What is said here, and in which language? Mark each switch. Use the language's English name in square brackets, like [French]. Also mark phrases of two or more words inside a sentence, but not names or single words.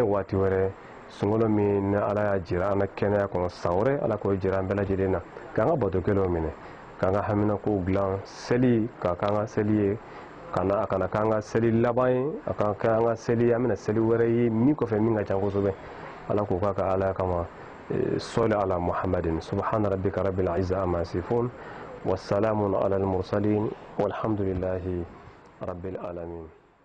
[Bambara] waati wɛrɛ sunkalo min ni ala y'a jira an ka kɛnɛya kɔnɔ san wɛrɛ ala k'o jira an bɛɛ lajɛlen na k'an ka bato kelenw minɛ k'an ka haminakow dilan seli ka k'an ka seli ye a kana k'an ka seli laban ye a ka k'an ka seli an bɛna seli wɛrɛ ye min kɔfɛ min ka ca kosɛbɛ ala k'o k'a ka ala kama [Arabic] صل على محمد سبحان ربك رب العزة عما يصفون والسلام على المرسلين والحمد لله رب العالمين